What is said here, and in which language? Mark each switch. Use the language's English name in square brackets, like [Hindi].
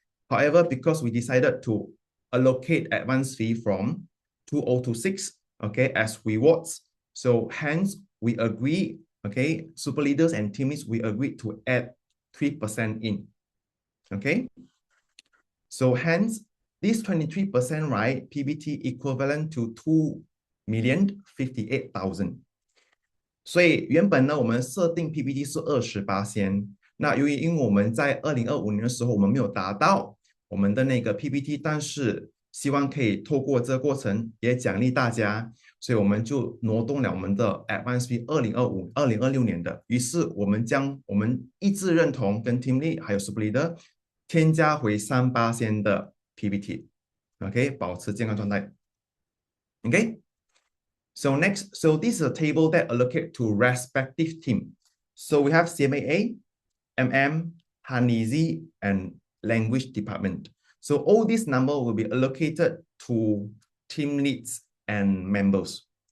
[English] However, because we decided to allocate advance fee from 2026, okay, as rewards, so hence we agree, okay, super leaders and team leads, we agreed to add 3% in, okay? So hence, this 23%, right, PBT equivalent to 2,058,000. [Chinese] 所以原本呢，我们设定 PBT 是28%，那由于因为我们在2025年的时候，我们没有达到我们的那个 PBT， 但是希望可以透过这个过程也奖励大家，所以我们就挪动了我们的 advance fee 2026年的，于是我们将我们一致认同跟 team lead 还有 super leader 添加回3%的 PBT，OK， 保持健康状态 ，OK。 [English] So next, so this is a table that allocate to respective team. So we have CMAA, MM, Hanizi, and language department. So all these number will be allocated to team leads and members.